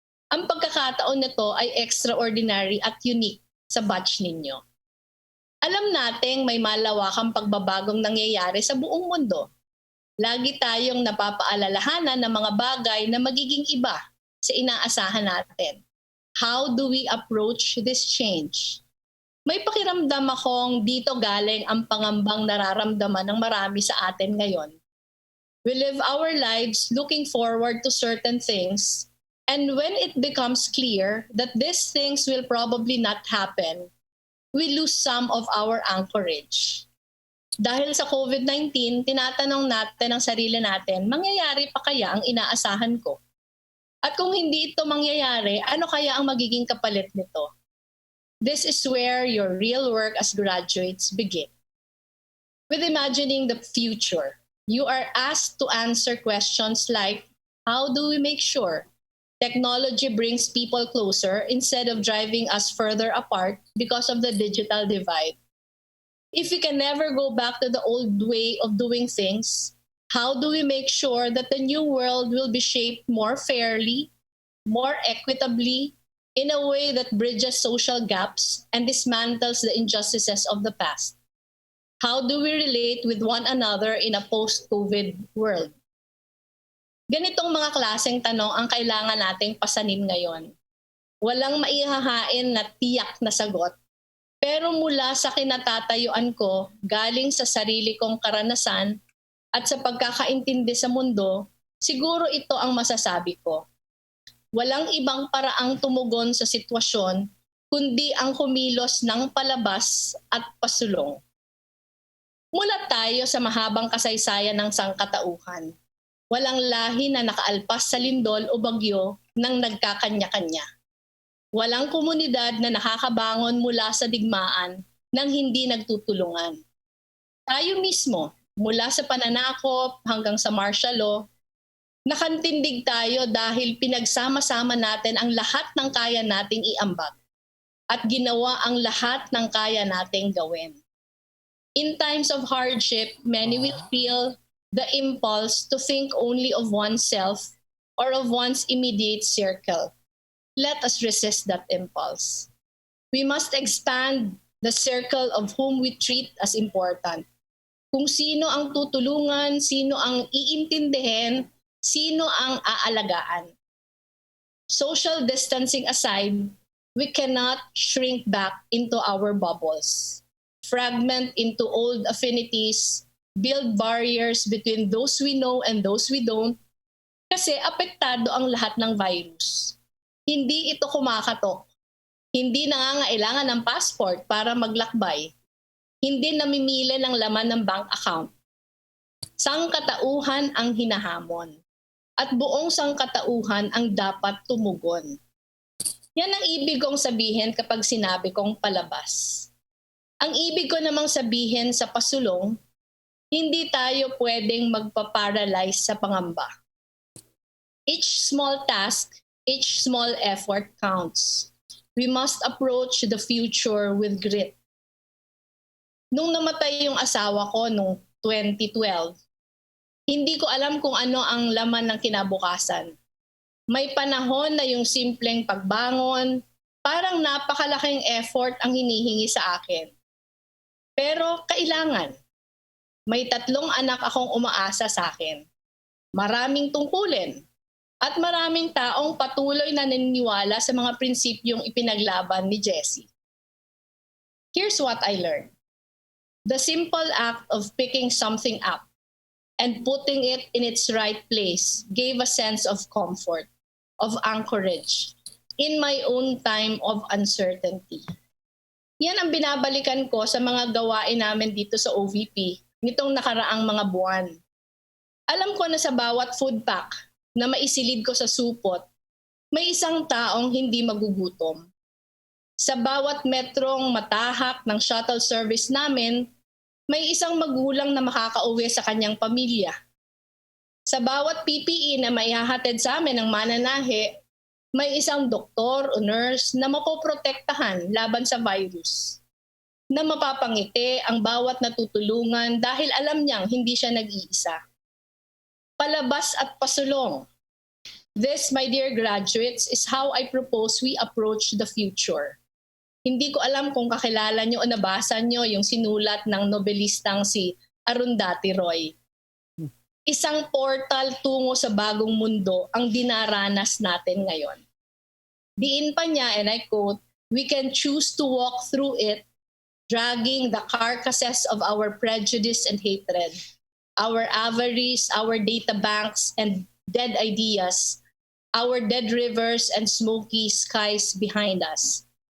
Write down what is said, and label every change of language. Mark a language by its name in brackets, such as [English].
[Filipino] Ang pagkakataon nito ay extraordinary at unique sa batch ninyo. Alam nating may malawakang pagbabagong nangyayari sa buong mundo. Lagi tayong napapaalalahanan ng mga bagay na magiging iba sa inaasahan natin. [English] How do we approach this change? [Filipino] May pakiramdam akong dito galing ang pangambang nararamdaman ng marami sa atin ngayon. [English] We live our lives looking forward to certain things. And when it becomes clear that these things will probably not happen, we lose some of our anchorage. [Filipino] Dahil sa COVID-19, tinatanong natin ang sarili natin, mangyayari pa kaya ang inaasahan ko? At kung hindi ito mangyayari, ano kaya ang magiging kapalit nito? [English] This is where your real work as graduates begin. With imagining the future, you are asked to answer questions like, how do we make sure technology brings people closer instead of driving us further apart because of the digital divide? If we can never go back to the old way of doing things, how do we make sure that the new world will be shaped more fairly, more equitably, in a way that bridges social gaps and dismantles the injustices of the past? How do we relate with one another in a post-COVID world? [Filipino] Ganitong mga klaseng tanong ang kailangan nating pasanin ngayon. Walang maihahain na tiyak na sagot, pero mula sa kinatatayuan ko, galing sa sarili kong karanasan at sa pagkakaintindi sa mundo, siguro ito ang masasabi ko. Walang ibang paraang tumugon sa sitwasyon kundi ang kumilos ng palabas at pasulong. Mulat tayo sa mahabang kasaysayan ng sangkatauhan. Walang lahi na nakaalpas sa lindol o bagyo nang nagkakanya-kanya. Walang komunidad na nakakabangon mula sa digmaan nang hindi nagtutulungan. Tayo mismo, mula sa pananakop hanggang sa martial law, nakantindig tayo dahil pinagsama-sama natin ang lahat ng kaya nating iambag at ginawa ang lahat ng kaya nating gawin. [English] In times of hardship, many will feel the impulse to think only of oneself or of one's immediate circle. Let us resist that impulse. We must expand the circle of whom we treat as important. [Filipino] Kung sino ang tutulungan, sino ang iintindihin, sino ang aalagaan. [English] Social distancing aside, we cannot shrink back into our bubbles, fragment into old affinities, build barriers between those we know and those we don't, [Filipino] kasi apektado ang lahat ng virus. Hindi ito kumakatok. Hindi nangangailangan ng passport para maglakbay. Hindi namimili ng laman ng bank account. Sangkatauhan ang hinahamon. At buong sangkatauhan ang dapat tumugon. Yan ang ibig kong sabihin kapag sinabi kong palabas. Ang ibig ko namang sabihin sa pasulong, hindi tayo pwedeng magpa-paralyze sa pangamba. [English] Each small task, each small effort counts. We must approach the future with grit. [Filipino] Nung namatay yung asawa ko noong 2012, hindi ko alam kung ano ang laman ng kinabukasan. May panahon na yung simpleng pagbangon, parang napakalaking effort ang hinihingi sa akin. Pero kailangan. May 3 anak akong umaasa sa akin. Maraming tungkulin. At maraming taong patuloy na naniniwala sa mga prinsipyong ipinaglaban ni Jessie. [English] Here's what I learned. The simple act of picking something up and putting it in its right place gave a sense of comfort, of anchorage, in my own time of uncertainty. [Filipino] Yan ang binabalikan ko sa mga gawain namin dito sa OVP nitong nakaraang mga buwan. Alam ko na sa bawat food pack na maisilid ko sa supot, may isang taong hindi magugutom. Sa bawat metrong matahak ng shuttle service namin, may isang magulang na makakauwi sa kanyang pamilya. Sa bawat PPE na maihahatid sa amin ng mananahe, may isang doktor o nurse na mapoprotektahan laban sa virus. Na mapapangiti ang bawat natutulungan dahil alam niyang hindi siya nag-iisa. Palabas at pasulong. [English] This, my dear graduates, is how I propose we approach the future. [Filipino] Hindi ko alam kung kakilala nyo o nabasa nyo yung sinulat ng nobelistang si Arundhati Roy. Isang portal tungo sa bagong mundo ang dinaranas natin ngayon. Diin pa niya, [English] and I quote, "We can choose to walk through it, dragging the carcasses of our prejudice and hatred, our avarice, our data banks and dead ideas, our dead rivers and smoky skies behind us.